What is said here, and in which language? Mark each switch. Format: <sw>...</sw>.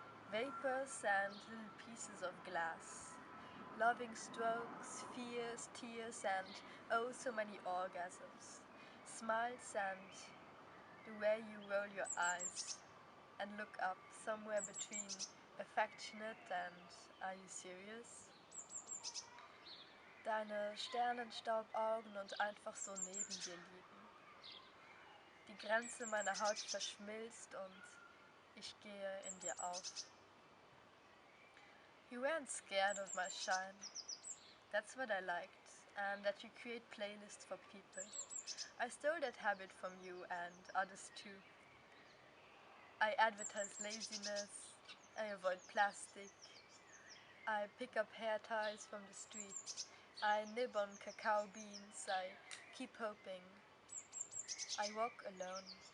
<en>Vapors and little pieces of glass. Loving strokes, fears, tears, and oh so many orgasms. Smiles and the way you roll your eyes and look up somewhere between affectionate and are you serious?</en> <de>Deine Sternenstaubaugen und einfach so neben dir liegen. Die Grenze meiner Haut verschmilzt und ich gehe in dir auf.</de> <en>You weren't scared of my shine. That's what I liked, and that you create playlists for people. I stole that habit from you and others too. I advertise laziness, I avoid plastic, I pick up hair ties from the street, I nib on cacao beans, I keep hoping, I walk alone.</en>